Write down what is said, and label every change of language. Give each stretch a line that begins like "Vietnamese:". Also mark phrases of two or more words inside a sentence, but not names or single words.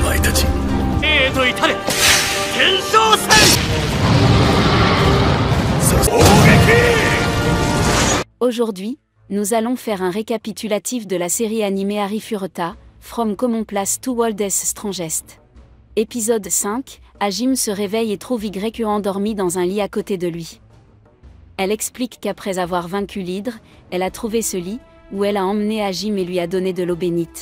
Japanese: ちへと至れ検証せい。砲撃。
French: Aujourd'hui, nous allons faire un récapitulatif de la série animée Arifureta, From Commonplace to World's Strongest. Épisode 5, Hajime se réveille et trouve YE endormi dans un lit à côté de lui. Elle explique qu'après avoir vaincu l'hydre, elle a trouvé ce lit, où elle a emmené Hajime et lui a donné de l'eau bénite.